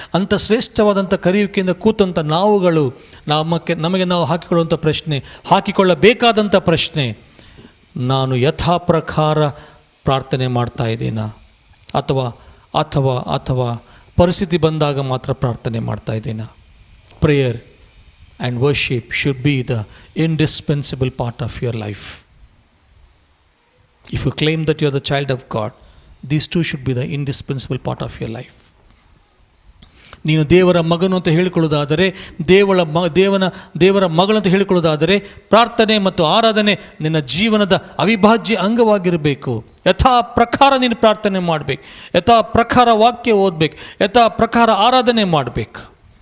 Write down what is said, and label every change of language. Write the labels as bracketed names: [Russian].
[Kannada] ಅಂಥ ಶ್ರೇಷ್ಠವಾದಂಥ ಕರೆಯುವಿಕೆಯಿಂದ ಕೂತಂಥ ನಾವುಗಳು ನಮಗೆ ನಾವು ಹಾಕಿಕೊಳ್ಳಬೇಕಾದಂಥ ಪ್ರಶ್ನೆ, ನಾನು ಯಥಾ ಪ್ರಕಾರ ಪ್ರಾರ್ಥನೆ ಮಾಡ್ತಾ ಇದ್ದೀನಾ ಅಥವಾ ಅಥವಾ ಅಥವಾ ಪರಿಸ್ಥಿತಿ ಬಂದಾಗ ಮಾತ್ರ ಪ್ರಾರ್ಥನೆ ಮಾಡ್ತಾ ಇದ್ದೀನಾ? [English] Prayer and worship should be the indispensable part of your life. If you claim that you are the child of God, these two should be the indispensable part of your life. [Kannada] ನೀನು ದೇವರ ಮಗನು ಅಂತ ಹೇಳಿಕೊಳ್ಳೋದಾದರೆ, ದೇವರ ಮಗಳು ಅಂತ ಹೇಳಿಕೊಳ್ಳೋದಾದರೆ, ಪ್ರಾರ್ಥನೆ ಮತ್ತು ಆರಾಧನೆ ನಿನ್ನ ಜೀವನದ ಅವಿಭಾಜ್ಯ ಅಂಗವಾಗಿರಬೇಕು. ಯಥಾ ಪ್ರಕಾರ ನೀನು ಪ್ರಾರ್ಥನೆ ಮಾಡಬೇಕು, ಯಥಾ ಪ್ರಕಾರ ವಾಕ್ಯ ಓದಬೇಕು, ಯಥಾ ಪ್ರಕಾರ ಆರಾಧನೆ ಮಾಡಬೇಕು.